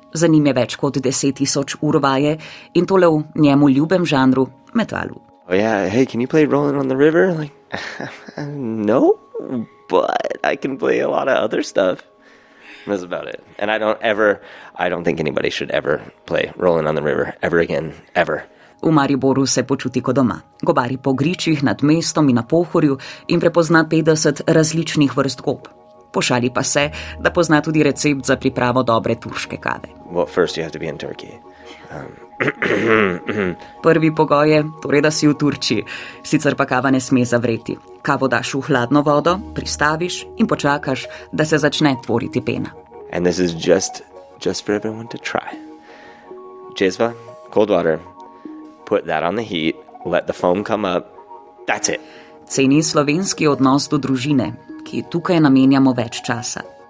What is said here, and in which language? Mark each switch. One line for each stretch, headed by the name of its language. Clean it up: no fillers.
Slovenian: Za njim je več kot 10,000 ur vaje in tole v njemu ljubem žanru metalu.
English: Oh yeah, hey, can you play Rolling on the River? Like, no, but I can play a lot of other stuff. That's about it. And I don't think anybody should ever play Rolling on the River ever again, ever.
Slovenian: V Mariboru se počuti kot doma. Gobari po gričih nad mestom in na Pohorju in prepozna 50 različnih vrst gob. Pošali pa se, da pozna tudi recept za pripravo dobre turške kave.
English: Well, first you have to be in Turkey.
Slovenian: Prvi pogoj je, torej da si v Turčiji, sicer pa kava ne sme zavreti. Kavo daš v hladno vodo, pristaviš in počakaš, da se začne tvoriti pena.
English: And this is just for everyone to try. Jezva, cold water, put that on the heat, let the foam come up, that's it.
Slovenian: Ceni slovenski odnos do družine, ki tukaj namenjamo več časa.